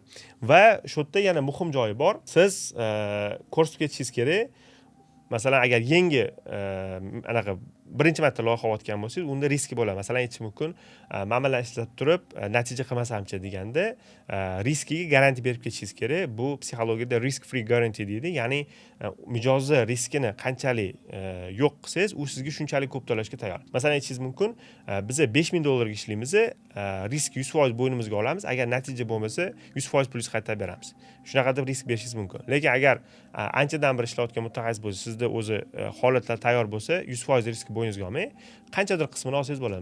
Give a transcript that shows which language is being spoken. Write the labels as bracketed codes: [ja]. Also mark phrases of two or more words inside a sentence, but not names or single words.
[uz] Va shu yerda yana muhim joyi bor. Siz ko'rsatib ketishingiz kerak. Masalan, agar yangi anaqa birinchi marta loyiha olayotgan bo'lsangiz, unda riski bo'ladi. Masalan, aytish mumkin, mana bilan ishlab turib, natija qilmasamchi deganda, riskiga garantiya berib ketishingiz kerak. Bu psixologiyada [en] risk free guarantee [uz] deydi. Ya'ni mijozni riskini qanchalik yo'q qilsangiz, u sizga shunchalik ko'p to'lashga tayyor. Masalan, aytishingiz mumkin, biz $5000 ishlaymiz, risk 100% bo'ynimizga olamiz. Agar natija bo'lmasa, 100% pulni qaytarib beramiz. Shunaqa deb risk berishingiz mumkin. Lekin agar anchadan beri ishlayotgan mutaxassis bo'lsa, sizda o'zi holatlar tayyor bo'lsa, 100% riskni bo'yningizga olmay, qanchadir qismini olsangiz bo'ladi.